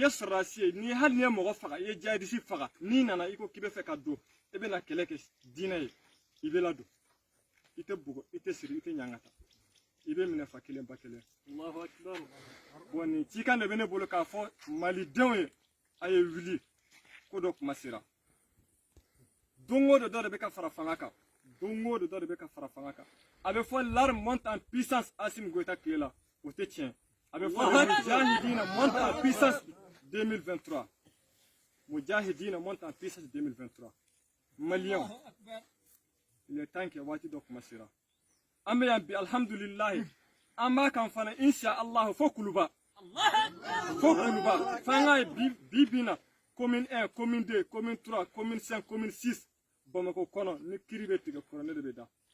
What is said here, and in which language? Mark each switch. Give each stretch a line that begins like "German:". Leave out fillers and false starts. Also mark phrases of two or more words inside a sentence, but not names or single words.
Bambara: sɔrɔdasi ye ni hali ni ye mɔgɔ faga i ye jihadisi faga n'i nana i ko k'i bɛ fɛ ka don i bɛna kɛlɛ kɛ diinɛ ye i bɛ ladon i tɛ bugɔ i tɛ siri i tɛ ɲangata i bɛ minɛ fa kelen ba kelen
Arabic: Allahu Akbar
Bambara: bon nin cikan de bɛ ne bolo k'a fɔ malidenw ye a ye wuli ko dɔ kuma sera don o don dɔ de bɛ ka fara fanga kan don o don dɔ de bɛ ka fara fanga kan a bɛ fɔ
French: l'arme monte en puissance
Bambara: Assimi Goïta tile la o tɛ tiɲɛ a bɛ fɔ mujahidina
French: monte en puissance
Bambara: 2023 mujahidina
French: monte en puissance
Bambara: 2023 maliyɛnw
French: il est temps que
Bambara: waati dɔ kuma sera an bɛ yan bi alhamdulilahi an b'a kan fana
Arabic: insha Allah
Bambara: fo kuluba f'an ka ye bi na commune 1 commune 2 commune 3 commune 5 commune 6 Bamako kɔnɔ ni kiri bɛ tigɛ kuranɛ de bɛ da